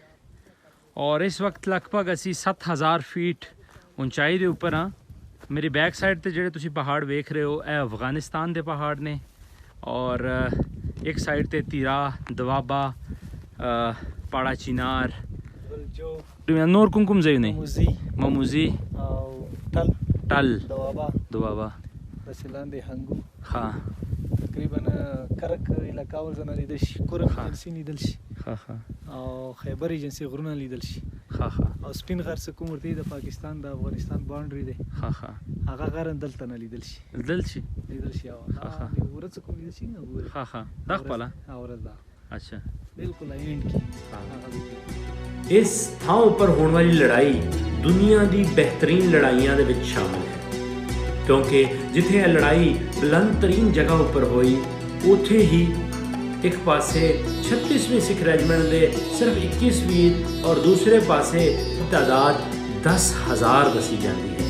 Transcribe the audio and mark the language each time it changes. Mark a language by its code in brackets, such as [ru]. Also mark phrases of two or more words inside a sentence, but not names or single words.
[pa] ਔਰ ਇਸ ਵਕਤ ਲਗਭਗ ਅਸੀਂ 7000 ਫੀਟ ਉਚਾਈ ਦੇ ਉੱਪਰ ਹਾਂ। ਮੇਰੀ [en] back side [pa] ਤੇ ਜਿਹੜੇ ਤੁਸੀਂ ਪਹਾੜ ਵੇਖ ਰਹੇ ਹੋ, ਇਹ ਅਫਗਾਨਿਸਤਾਨ ਦੇ ਪਹਾੜ ਨੇ ਔਰ ਇੱਕ ਸਾਈਡ ਤੇ ਤੀਰਾ, ਦਵਾਬਾ, ਪਾੜਾ ਚਿਨਾਰ, [ps] نور کوم کوم ځایونه ماموزي او ټل دوابا بس لاندې هنګو ها تقریبا کرک علاقه ورزنه لیدل شي، کورن جنسي لیدل شي او خیبر ایجنسي غرونه لیدل شي او سپین غر څه کوم ورته د پاکستان د افغانستان باونډري دی هغه غر دلته نه لیدل شي او ورڅ کوم لیدل شي نه دا خپل اوردا [pa] ਅੱਛਾ ਬਿਲਕੁਲ ਐਂਡ ਕੀ ਇਸ ਥਾਂ ਉੱਪਰ ਹੋਣ ਵਾਲੀ ਲੜਾਈ ਦੁਨੀਆ ਦੀ ਬਿਹਤਰੀਨ ਲੜਾਈਆਂ ਦੇ ਵਿੱਚ ਸ਼ਾਮਲ ਹੈ, ਕਿਉਂਕਿ ਜਿੱਥੇ ਇਹ ਲੜਾਈ ਬੁਲੰਦ ਤਰੀਨ ਜਗ੍ਹਾ ਉੱਪਰ ਹੋਈ, ਉੱਥੇ ਹੀ ਇੱਕ ਪਾਸੇ 36ਵੀਂ ਸਿੱਖ ਰੈਜੀਮੈਂਟ ਦੇ ਸਿਰਫ 21 ਵੀਰ ਔਰ ਦੂਸਰੇ ਪਾਸੇ ਤਾਦਾਦ 10,000 ਦੱਸੀ ਜਾਂਦੀ ਹੈ।